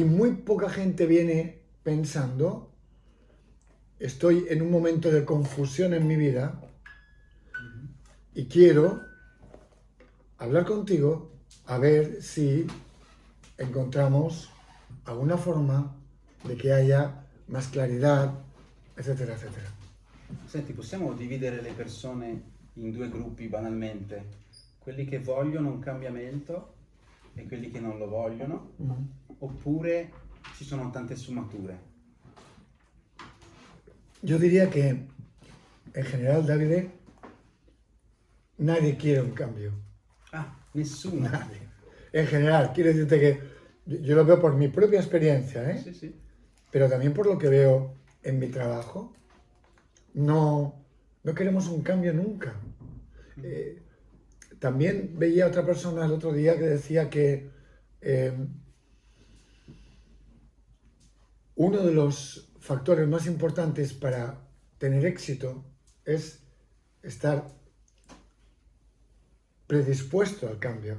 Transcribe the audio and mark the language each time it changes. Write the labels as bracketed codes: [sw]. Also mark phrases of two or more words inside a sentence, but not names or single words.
[es] Y muy poca gente viene pensando, estoy en un momento de confusión en mi vida y quiero hablar contigo a ver si encontramos alguna forma de che haya más claridad, [it] eccetera, eccetera. Senti, possiamo dividere le persone in due gruppi banalmente? Quelli che vogliono un cambiamento e quelli che non lo vogliono? Oppure ci sono tante sfumature? [es] Yo diría que, en general, Davide, nadie quiere un cambio. [it] Ah, nessuno. [es] Nadie. En general, quiero decirte que yo lo veo por mi propia experiencia, ¿eh? [it] Sì, sì. [es] Pero también por lo que veo en mi trabajo. No, no queremos un cambio nunca. También veía a otra persona el otro día que decía que uno de los factores más importantes para tener éxito es estar predispuesto al cambio.